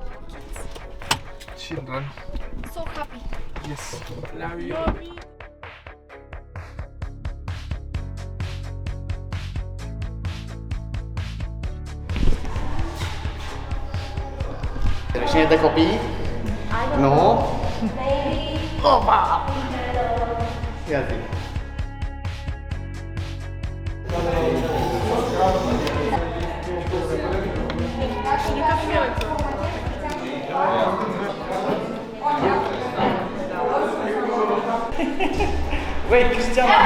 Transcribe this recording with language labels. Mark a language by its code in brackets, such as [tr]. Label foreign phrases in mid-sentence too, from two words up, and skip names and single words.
[en] Children. So happy. Yes. Love you. [ro] Cine de copii? Nu? Opa! Ia zi. [en] Wait, Cristian!